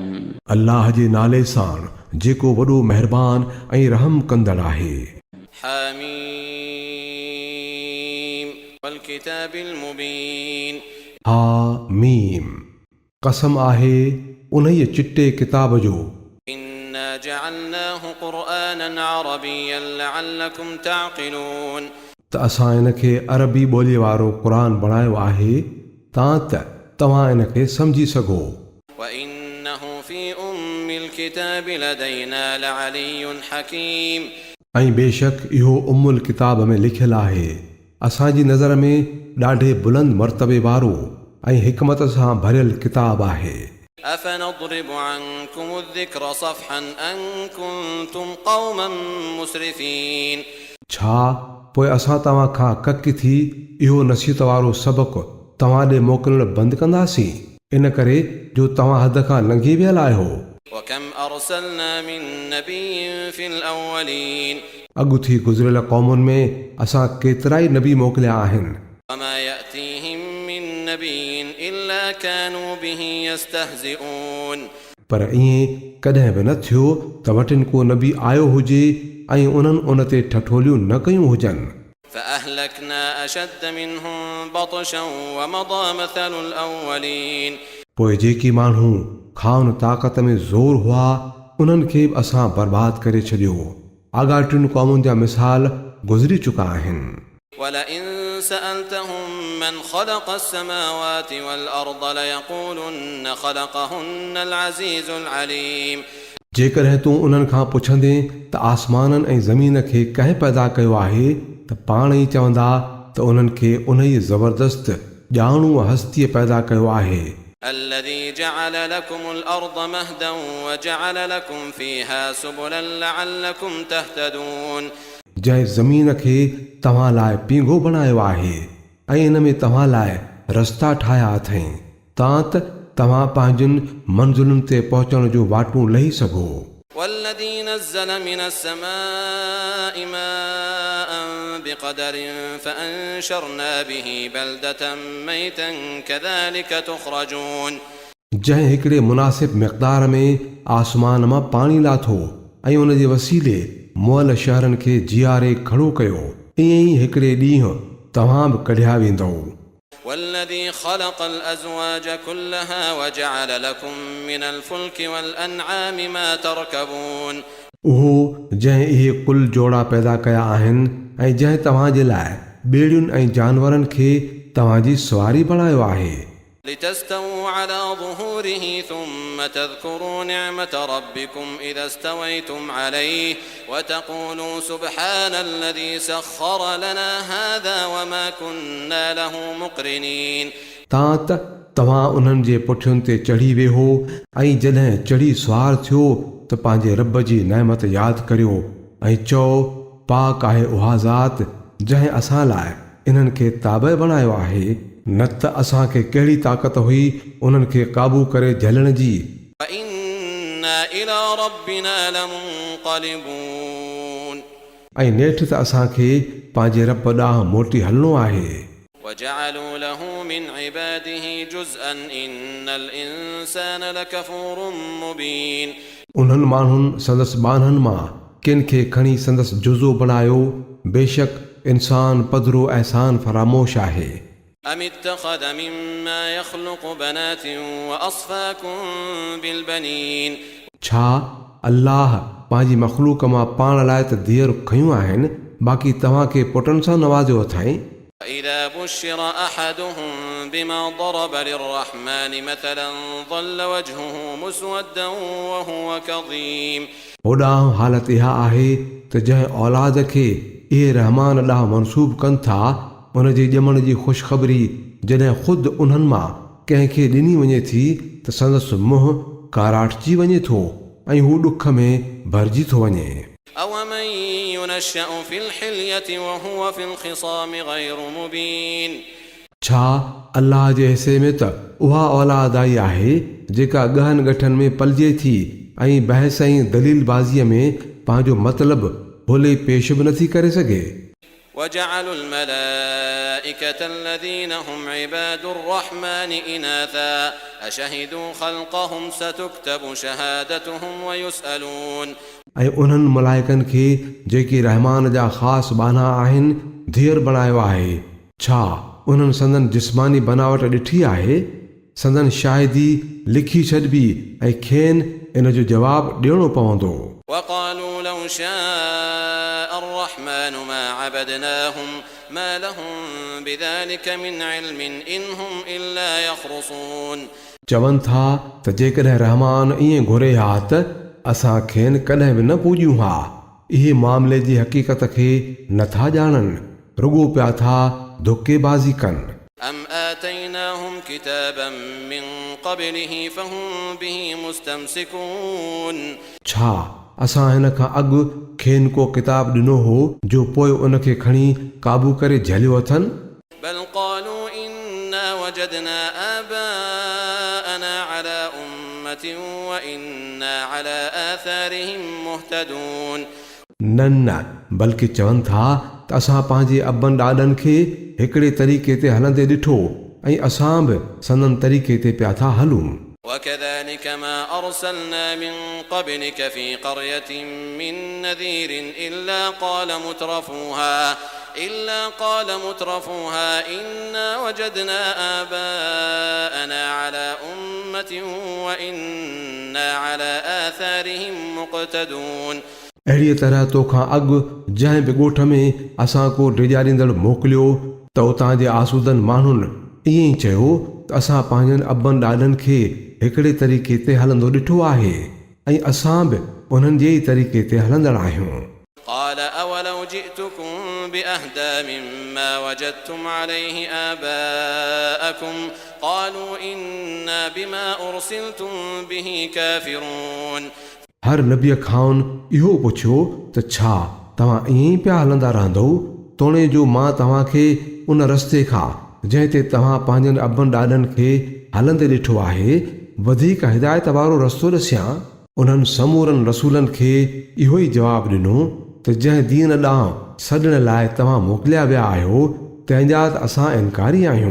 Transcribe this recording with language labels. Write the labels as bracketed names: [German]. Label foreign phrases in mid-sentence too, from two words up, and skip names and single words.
[Sindhi] अल्लाह जे नाले सां जेको वॾो महिरबान ऐं रहम कंदड़ आहे। [Arabic] حم والكتاب المبين. [Sindhi] हा मीम, कसम आहे उन्हीअ चिटे किताब जो। [Arabic] إنا جعلناه قرآنا عربيا لعلكم تعقلون. [Sindhi] त असां इन खे अरबी ॿोलीअ वारो क़ुरान बणायो आहे तां त तव्हां इन खे सम्झी सघो। [Arabic] وإنه في أم الكتاب لدينا لعلي حكيم. [Sindhi] ऐं बेशक इहो [Arabic] أم الكتاب [Sindhi] में लिखियलु आहे, असांजी नज़र में ॾाढे बुलंद मर्तबे वारो ऐं हिकमत सां भरियल किताब आहे। [Arabic] أفنضرب عنكم الذكر صفحا أن كنتم قوما مسرفين. [Sindhi] छा पोइ असां तव्हां खां कक थी इहो नसीहत वारो सबक़ु तव्हां ॾे मोकिलणु बंदि कंदासीं, इन करे जो तव्हां हद खां लंघी वियल आहियो। [Arabic] وكم أرسلنا من نبي في الأولين। [Sindhi] अॻु थी गुज़िरियल क़ौमुनि में असां केतिरा ई नबी मोकिलिया आहिनि। [Arabic] وما يأتيهم من نبي إلا كانوا به يستهزئون। [Sindhi] पर ईअं कॾहिं बि न थियो त वटिन को नबी आयो हुजे ऐं उन्हनि उन ते ठठोलियूं न कयूं हुजनि। [Arabic] فأهلكنا أشد منهم بطشا ومضى مثل الأولين। [Sindhi] पोइ जेकी माण्हू खाउन ताक़त में ज़ोर हुआ उन्हनि खे बि असां बर्बाद करे छॾियो। आगाटियुनि क़ौमुनि जा मिसाल गुज़री चुका आहिनि। [Arabic] ولئن سألتهم من خلق السماوات والأرض ليقولن خلقهن العزيز العليم। [Sindhi] जेकॾहिं तूं उन्हनि खां पुछंदे त आसमाननि ऐं ज़मीन खे कंहिं पैदा कयो आहे त पाण ई चवंदा त उन्हनि खे उन ई ज़बरदस्त ॼाणू हस्तीअ पैदा कयो आहे। [Arabic] الذي جعل لكم الأرض مهدا وجعل لكم فيها سبلا لعلكم تهتدون। [Sindhi] जंहिं ज़मीन खे तव्हां लाइ पींघो बणायो आहे ऐं इन में तव्हां लाइ रस्ता ठाहिया अथई तां त तव्हां पंहिंजनि मंज़िलुनि ते पहुचण जो वाटूं लही सघो। [Arabic] والذي نزل من السماء ماء بقدر فأنشرنا به بلدة ميتا كذلك تخرجون। [Sindhi] जंहिं हिकिड़े मुनासिब मिक़दार में आसमान मां पाणी लाथो ऐं उन जे वसीले मुअल शहरनि खे जियारे खड़ो कयो, ईअं ई हिकिड़े ॾींहुं तव्हां बि कढिया वेंदो। [Arabic] والذي خلق الأزواج كلها وجعل لكم من الفلك والأنعام ما تركبون। [Sindhi] उहो जंहिं इहे कुल जोड़ा पैदा कया आहिनि ऐं जंहिं तव्हां जे लाइ ॿेड़ियुनि ऐं जानवरनि खे तव्हांजी सवारी बणायो आहे। [Arabic] لتستووا على ظهوره ثم تذكروا نعمة ربكم إذا استويتم عليه وتقولوا سبحان الذي سخر لنا هذا وما كنا له مقرنين। [Sindhi] तां त तव्हां उन्हनि जे पुठियुनि ते चढ़ी वेहो ऐं जॾहिं चढ़ी सुवार थियो त पंहिंजे रब जी नेमत यादि करियो ऐं चओ पाक आहे उहा ज़ात जंहिं असां लाइ इन्हनि खे ताबे बणायो आहे, न त असांखे कहिड़ी ताक़त हुई उन्हनि खे क़ाबू करे झलण जी। [Arabic] وإنا إلى ربنا لمنقلبون। [Sindhi] ऐं नेठि त असांखे पंहिंजे रब ॾांहुं मोटी हलणो आहे। [Arabic] وجعلوا له من عباده جزءا إن الإنسان لكفور مبين। [Sindhi] उन्हनि माण्हुनि संदसि ॿाननि मां किन खे खणी संदसि जुज़ो बणायो, बेशक इंसान पधरो एहसान फरामोश आहे। [Arabic] أم اتخذ مما يخلق بنات وأصفاكم بالبنين। [Sindhi] छा अल्लाह पंहिंजी मख़लूक मां पाण लाइ त धीअरूं खयूं आहिनि, बाक़ी तव्हांखे पुटनि सां नवाज़ियो अथई। [Arabic] وإذا بشر أحدهم بما ضرب للرحمن مثلا ظل وجهه مسودا وهو كظيم। [Sindhi] होॾां हालत इहा आहे त जंहिं औलाद खे इहे रहमान ॾांहुं मनसूब कनि था उन जे ॼमण जी ख़ुशख़बरी जॾहिं ख़ुदि उन्हनि मां कंहिंखे ॾिनी वञे थी त संदसि मुंहुं काराटजी वञे थो ऐं हू ॾुख में भरिजी थो वञे। [Arabic] أومن ينشأ في الحلية وهو في الخصام غير مبين। [Sindhi] छा अल्लाह जे हिसे में त उहा औलाद आई आहे जेका गहन गठन में पलिजे थी ऐं बहस ऐं दलील बाज़ीअ में पंहिंजो मतिलबु भोले पेश बि नथी करे सघे। [Arabic] وجعلوا الملائكة الذين هم عباد الرحمن إناثا أشهدوا خلقهم ستكتب شهادتهم ويسألون [Sindhi] ऐं उन्हनि मलाइकनि खे जेके रहमान जा ख़ासि बाना आहिनि धीअर बणायो आहे छा उन्हनि संदन जिस्मानी बनावट ॾिठी आहे संदन शाहिदी लिखी छॾिबी ऐं खेनि इन जो जवाबु ॾियणो पवंदो [Arabic] وقالوا لو شاء الرحمن ما عبدناهم ما لهم بذلك من علم إن هم إلا يخرصون [Sindhi] चवनि था त जेकॾहिं रहमान ईअं घुरे हा त असां खेनि कॾहिं बि न पूॼियूं हा इहे मामले जी हक़ीक़त खे नथा ॼाणनि रुॻो पिया था धोखेबाज़ी कनि [Arabic] أم آتيناهم كتابا من قبله فهم به مستمسكون [Sindhi] छा असां हिन खां अॻु खेनि को किताब ॾिनो हो जो पोइ उनखे खणी क़ाबू करे झलियो अथनि [Arabic] بل قالوا إنا وجدنا آباءنا على أمة وإنا على آثارهم مهتدون [Sindhi] न न बल्कि चवनि था त असां पंहिंजे अबनि ॾाॾनि खे हिकिड़े तरीक़े ते हलंदे ॾिठो ऐं असां बि संदन तरीक़े ते पिया था हलूं [Arabic] وكذلك ما أرسلنا من قبلك في قرية من نذير إلا قال مترفوها إنا وجدنا آباءنا على أمة وإنا على آثارهم مقتدون [Sindhi] अहिड़ीअ तरह तोखां अॻु जंहिं बि ॻोठ में असां को ॾिॼारींदड़ मोकिलियो त उतां जे आसूदनि माण्हुनि ईअं ई चयो त असां पंहिंजनि अबनि ॾाॾनि खे हिकिड़े तरीक़े ते हलंदो ॾिठो आहे ऐं असां बि उन्हनि जे ई तरीक़े ते हलंदड़ आहियूं [Arabic] قال أولو جئتكم بأهدى مما وجدتم عليه آباءكم قالوا إنا بما أرسلتم به كافرون [Sindhi] हर नबीअ खां इहो पुछियो त छा तव्हां ईअं ई पिया हलंदा रहंदव तोणे जो मां तव्हांखे उन रस्ते खां जंहिं ते तव्हां पंहिंजनि अबनि ॾाॾनि खे हलंदे ॾिठो आहे वधीक हिदायत वारो रस्तो ॾसियां उन्हनि समूरनि रसूलनि खे इहो ई जवाबु ॾिनो त जंहिं दीन ॾांहुं सॾण लाइ तव्हां मोकिलिया विया आहियो तंहिंजा त असां इनकारी आहियूं